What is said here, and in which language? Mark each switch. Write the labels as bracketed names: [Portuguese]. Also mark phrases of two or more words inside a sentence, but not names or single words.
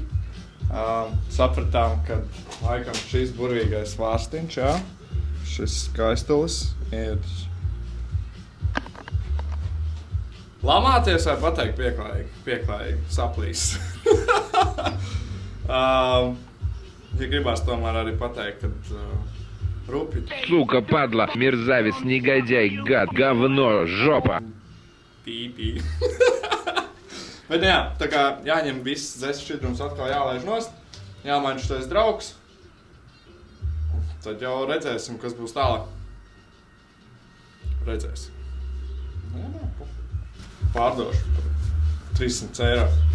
[Latvian] Sapratām, ka laikam šis burvīgais vārstiņš, jā, šis skaistulis ir lamāties vai pateikt pieklājīgi saplīs. Ja gribās tomēr arī pateikt, kad rūpi. [Russian] Сука, падла, мерзавец, негодяй, гад, говно, жопа. Pīpī. [Latvian] Bet jā, tā kā jāņem viss dzēs šķidrums atkal jālaiž nost, jāmaina šitais draugs. Tad jau redzēsim, kas būs tālāk. Redzēsim. Pārdošu par 300 eiro.